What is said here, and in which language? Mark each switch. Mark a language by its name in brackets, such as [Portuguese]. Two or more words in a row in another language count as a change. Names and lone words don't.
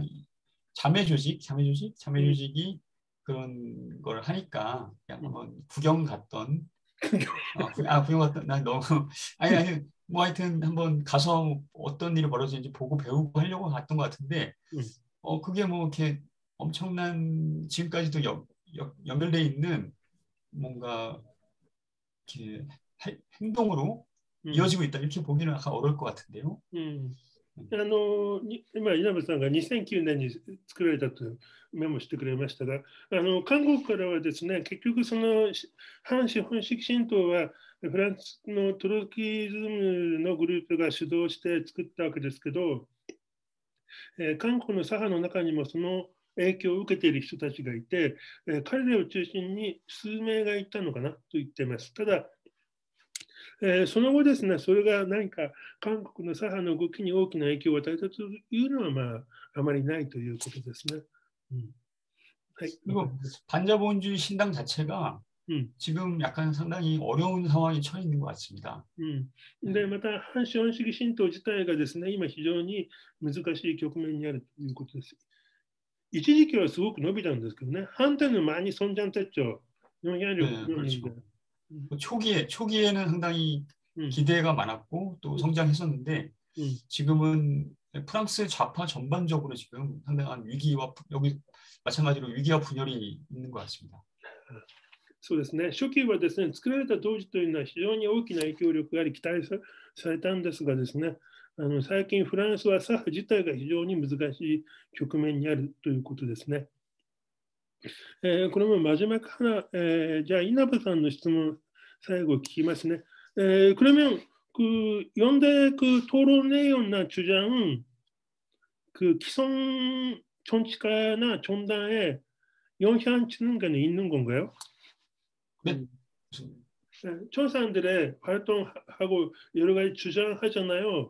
[Korean] 그냥 자매 조직이 그런 걸 하니까 그냥 한번 구경 갔던 구경 갔던 난 너무 아니 뭐 하여튼 한번 가서 어떤 일이 벌어지는지 보고 배우고 하려고 갔던 것 같은데 그게 뭐 이렇게 엄청난 지금까지도 연결돼 있는 뭔가 이렇게 행동으로 이어지고 있다 이렇게 보기는 약간 어려울 것 같은데요. [Japanese] 今、稲葉さんが2009年に作られたとメモしてくれましたが、韓国からはですね、結局その反資本主義神道はフランスのトロキズムのグループが主導して作ったわけですけど、韓国の左派の中にもその影響を受けている人たちがいて、彼らを中心に数名がいたのかなと言っています。ただ、その後ですね、それが何か韓国の左派の動きに大きな影響を与えたというのは、まあ、あまりないということですね。 [Korean] 그리고 반자본주의 신당 자체가 지금 약간 상당히 어려운 상황에 처해 있는 것 같습니다. [Japanese] で、また、反資本主義神道自体がですね、今非常に難しい局面にあるということです。一時期はすごく伸びたんですけどね、 [Korean] 한때는 많이 성장했죠. 영향력 그렇죠. 초기에는 상당히 기대가 많았고 또 성장했었는데 지금은 프랑스 좌파 전반적으로 지금 상당한 위기와 여기 마찬가지로 위기와 분열이 있는 것 같습니다. [Japanese] そうですね。初期はですね、作られた当時というのは非常に大きな影響力があり期待されたんですがですね、最近フランスは左派自体が非常に難しい局面にあるということですね。これも [Korean] 마지막 하나, 자, 이나바 [Japanese] さんの質問最後聞きますね. [Korean] 그러면 그 연대 그 토론 내용이나 주장 그 기성 정치가나 정당에 영향치는 게 있는 건가요? 네. 청사들의 활동하고 여러 가지 주장하잖아요.